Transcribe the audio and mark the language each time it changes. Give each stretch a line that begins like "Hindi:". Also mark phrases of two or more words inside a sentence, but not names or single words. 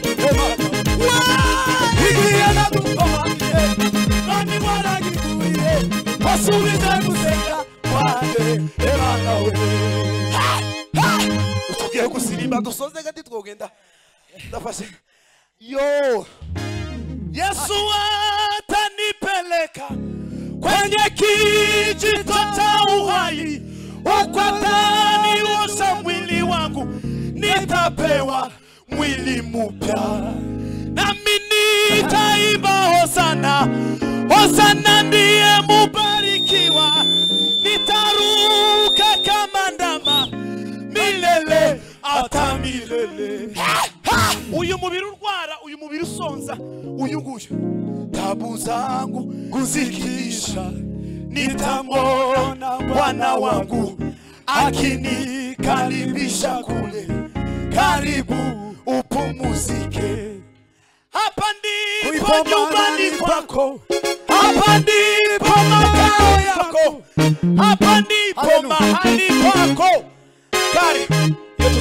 Rundi: igihe nagukomangiye nami warangiguriye wasubije gusenga kwanjye Imana we tugiye gusirimba dusoze gati twogenda ndafashe yo Yesu
Swahili: atanipeleka kwenye kijito cha uhai ukataniosha mwili wangu nitapewa mwili mpya nami nitaimba hosana hosana ndiye mubarikiwa nitaruka kama ndama milele ata milele
Rundi: uyu mubiri urwara uyu mubiri usonza uyu nguyu
Swahili: tabu zangu kuzikisha nitamwona Bwana wangu akinikaribisha kule karibu upumuzike hapa ndipo nyumbani kwako hapa ndipo makao yako hapa ndipo mahali pako karibu